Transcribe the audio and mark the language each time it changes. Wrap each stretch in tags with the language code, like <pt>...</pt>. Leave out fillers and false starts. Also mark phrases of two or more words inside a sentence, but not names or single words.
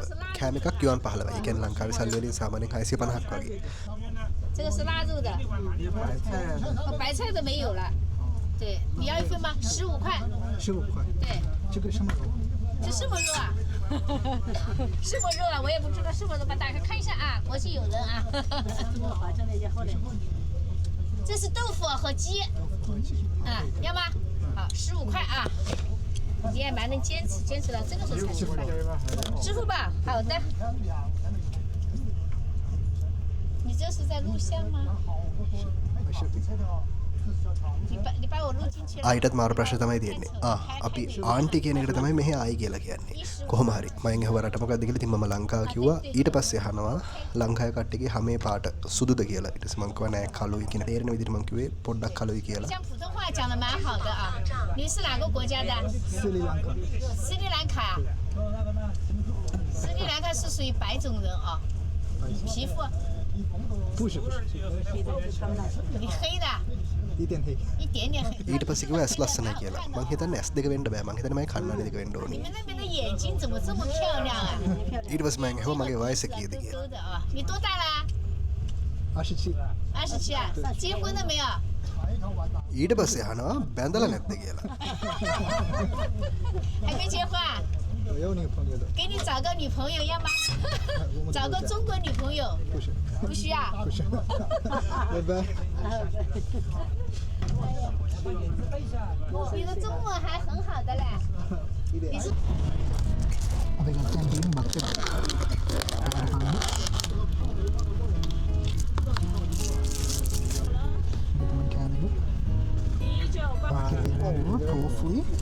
<si>කෑම එකක් යුවන් 15යි. ඒ කියන්නේ ලංකාවේ සල්ලි වලින් සාමාන්‍යයෙන් 650ක් වගේ.</si> <zh>这个是腊肉的，白菜都没有了。对，你要一份吗？15块。 15块。对，这个什么肉？这什么肉啊？什么肉啊？我也不知道什么肉，把打开看一下啊，国际友人啊。这是豆腐和鸡，啊，要吗？好，15块啊。你也蛮能坚持到这个时候才15块。支付宝，好的。你这是在录像吗？你把我录进去了。</zh> <si>ආයිටත් මාරු ප්‍රශ්න තමයි තියෙන්නේ. අපි ආන්ටි කියන එකට තමයි මෙහි ආයි කියලා කියන්නේ. කොහොම හරි මම ඇහුවා රට මොකද්ද කියලා. ඉතින් මම ලංකාව කිව්වා. ඊට පස්සේ අහනවා ලංකාවේ කට්ටියගේ හැමේ පාට සුදුද කියලා. ඊට පස්සේ මම කිව්වා නෑ කළුයි කියන තේරෙන විදිහට මම කිව්වේ පොඩ්ඩක් කළුයි කියලා.</si> <zh>讲普通话讲的蛮好的啊。你是哪个国家的？斯里兰卡。斯里兰卡。斯里兰卡是属于白种人啊，皮肤不是不是，你黑的，一点黑。一点点黑。</zh> <si>ඊට පස්සේ කිව්වා ඇස් ලස්සනයි කියලා. මං හිතන්නේ ඇස් දෙක වෙන්න බෑ. මං හිතන්නේ මගේ කන්නාඩි දෙක වෙන්න</si> <zh>你</zh> <si>ඕනේ.</si> <zh>们那边的眼睛怎么这么漂亮啊？</zh> <si>ඊට පස්සේ මම ඇහුවා මගේ වයස කීයද කියලා.</si> <zh>都的啊，你多大啦 27。？27啊，结婚了没有？</zh> <si>ඊට පස්සේ අහනවා බැඳලා නැද්ද කියලා.</si> <zh>还没结婚啊？我有女朋友的。给你找个女朋友要吗？找个中国女朋友？不是不需要。不是。拜拜。你的中文还很好的嘞。你是</zh> <si>අපි ගත්තන් තියෙන බත් එක. tofu.</si>